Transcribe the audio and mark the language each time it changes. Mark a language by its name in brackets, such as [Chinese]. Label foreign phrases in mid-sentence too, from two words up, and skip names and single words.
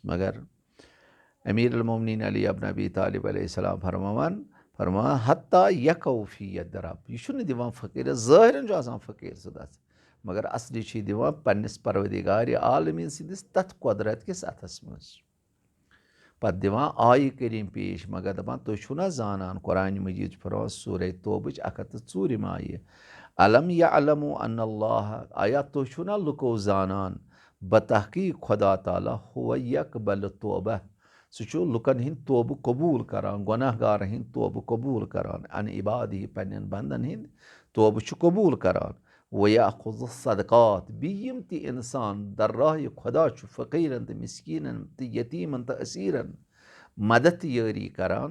[Kashmiri] मगर अमीर अल मोमिनीन अली इब्न अबी तालिब अलैहिस्सलाम फरमावान फरमा [Arabic] حتى يقع في يد رب [Kashmiri] यह दिवान फ़कीर ज़ाहिरन आसान फ़कीर सुद मगर असली दिवान पन्निस परवदिगार आलमीन सिंदिस तथ कुदरत किस अथस मज। पत दिवान आय करीम पेश मगर दपान तुम छु ना जानान कुरान मजीद फरमान सूरह तौबच 104 आय [Arabic] ألم يعلم أن الله [Kashmiri] आया तुम छु ना लुको जानान बतहकीक खुदा ताला [Arabic] هو يقبل توبة [Kashmiri] सह लुकन हिंद तौब कबूल करान गुनाहगार हिंद तौब कबूल करान [Arabic] عن عبادي [Kashmiri] पन्न बंदन हिंद तौब कबूल करान [Arabic] ويأخذ صدقات [Kashmiri] बीम ति इंसान दर राह खुदा फ़कीरन तो मिस्कीनन तो यतीमन तो असीरन मदद यारी करान।